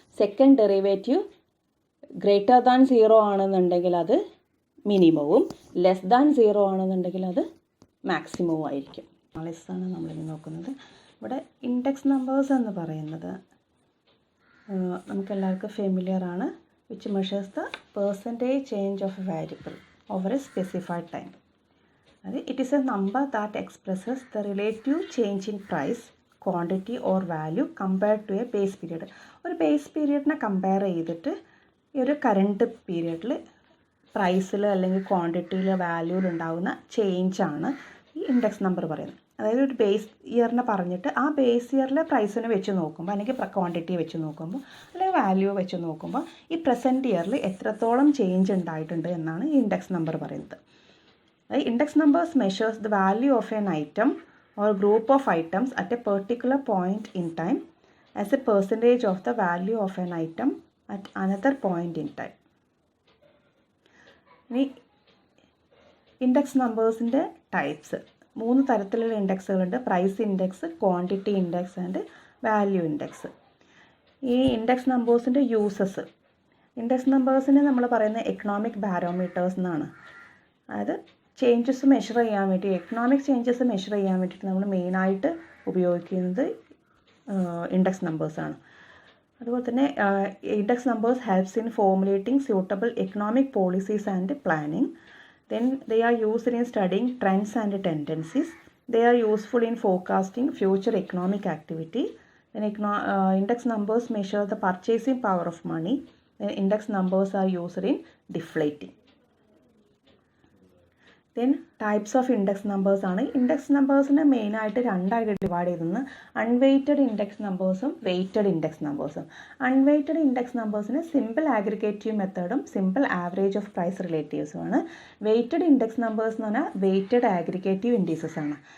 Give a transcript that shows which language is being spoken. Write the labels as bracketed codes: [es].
[ml] Second derivative >0 ആണെന്നുണ്ടെങ്കിൽ അത് മിനിമവും, <0 ആണെന്നുണ്ടെങ്കിൽ അത് മാക്സിമവും ആയിരിക്കും. ആണ് നമ്മളിനി നോക്കുന്നത്. ഇവിടെ ഇൻഡെക്സ് നമ്പേഴ്സ് എന്ന് പറയുന്നത് നമുക്കെല്ലാവർക്കും ഫെമിലിയർ ആണ്. [en] Which measures the percentage change of a variable over a specified time. It is a number that expresses the relative change in price, quantity or value compared to a base period. [ml] ഒരു base പീരിയഡിനെ compare ചെയ്തിട്ട് ഈ ഒരു current പീരിയഡിൽ പ്രൈസിൽ അല്ലെങ്കിൽ ക്വാണ്ടിറ്റിയിൽ വാല്യൂയിൽ ഉണ്ടാകുന്ന ചേഞ്ചാണ് ഈ index number പറയുന്നത്. അതായത് ഒരു ബേസ് ഇയറിനെ പറഞ്ഞിട്ട് ആ ബേസ് ഇയറിലെ പ്രൈസിനെ വെച്ച് നോക്കുമ്പോൾ അല്ലെങ്കിൽ ക്വാണ്ടിറ്റി വെച്ച് നോക്കുമ്പോൾ അല്ലെങ്കിൽ വാല്യൂ വെച്ച് നോക്കുമ്പോൾ ഈ പ്രസൻറ്റ് ഇയറിൽ എത്രത്തോളം ചേഞ്ച് ഉണ്ടായിട്ടുണ്ട് എന്നാണ് ഈ ഇൻഡെക്സ് നമ്പർ പറയുന്നത്. [en] The index numbers measures the value of an item or group of items at a particular point in time as a percentage of the value of an item at another point in time. [ml] ഇനി index നമ്പേഴ്സിൻ്റെ types 3 തരത്തിലുള്ള ഇൻഡെക്സുകളുണ്ട്. [en] Price index, quantity index and value index. [ml] ഈ index നമ്പേഴ്സിൻ്റെ uses. Index നമ്പേഴ്സിനെ നമ്മൾ പറയുന്നത് economic ബാരോമീറ്റേഴ്സ് എന്നാണ്. അതായത് changes measure ചെയ്യാൻ വേണ്ടി, economic changes measure ചെയ്യാൻ വേണ്ടിയിട്ട് നമ്മൾ മെയിനായിട്ട് ഉപയോഗിക്കുന്നത് ഇൻഡെക്സ് നമ്പേഴ്സാണ്. അതുപോലെ തന്നെ [en] Index numbers helps in formulating suitable economic policies and planning. Then they are used in studying trends and tendencies. They are useful in forecasting future economic activity. Then index numbers measure the purchasing power of money. Then index numbers are used in deflating. Then types of index numbers ആണ്. [ml] Index നമ്പേഴ്സിനെ മെയിനായിട്ട് രണ്ടായിട്ട് divide ചെയ്തിരുന്നു. Unweighted index നമ്പേഴ്സും weighted index നമ്പേഴ്സും. Unweighted index നമ്പേഴ്സിന് simple ആഗ്രിഗേറ്റീവ് മെത്തേഡും simple average of price റിലേറ്റീവ്സുമാണ്. Weighted index numbers എന്ന് പറഞ്ഞാൽ weighted ആഗ്രിഗേറ്റീവ് indices ആണ്.